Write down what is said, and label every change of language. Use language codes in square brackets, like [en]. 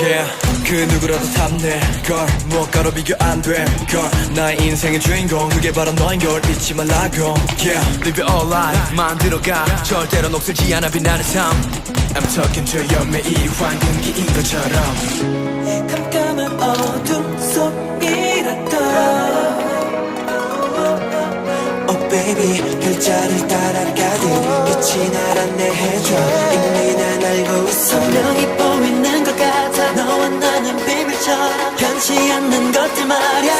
[ko] Yeah, 그 누구라도 탐낼 걸 무엇과로 비교 안 될 걸. 나의 인생의 주인공 그게 바로 너인 걸 잊지 말라고. Yeah, [en] live your all life [ko] 만들어가 절대로 녹슬지 않아 빛나는 삶. [en] I'm talking to you [ko] 매일 황금기인 것처럼. 깜깜한 어둠 속이라도 [en] Oh baby [ko] 별자리를 따라가듯 빛이 날 안내해줘. 이미 난 알고 있어. 선명히 보이는 것 같아. 너와 나는 비밀처럼 변치 않는 것들 말야.